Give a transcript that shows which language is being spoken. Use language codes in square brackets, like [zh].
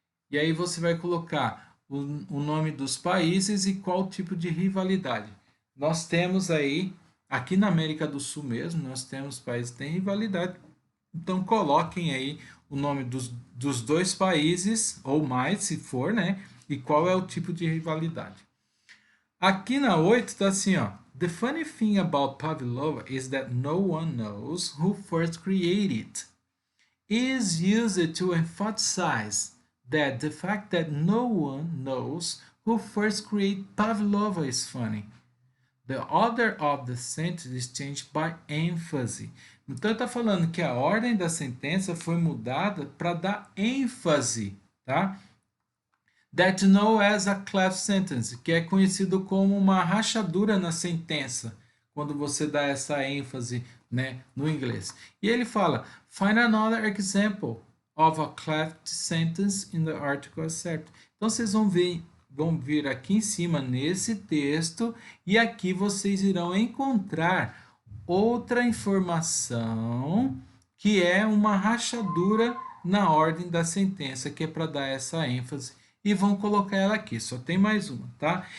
[pt] E aí você vai colocar o nome dos países e qual tipo de rivalidade. Nós temos aí aqui na América do Sul mesmo, nós temos países que têm rivalidade. Então, coloquem aí o nome dos dois países, ou mais, se for, né? E qual é o tipo de rivalidade. Aqui na 8 está assim, ó. [en] The funny thing about Pavlova is that no one knows who first created it. Is used to emphasize that the fact that no one knows who first created Pavlova is funny. The order of the sentence is changed by emphasis. [pt] Então, está falando que a ordem da sentença foi mudada para dar ênfase, tá? [en] That know as a cleft sentence, [pt] que é conhecido como uma rachadura na sentença, quando você dá essa ênfase, né, no inglês. E ele fala, [en] find another example of a cleft sentence in the article accept. [pt] Então, vocês vão vir aqui em cima nesse texto e aqui vocês irão encontrar outra informação que é uma rachadura na ordem da sentença, que é para dar essa ênfase, e vão colocar ela aqui, só tem mais uma, tá?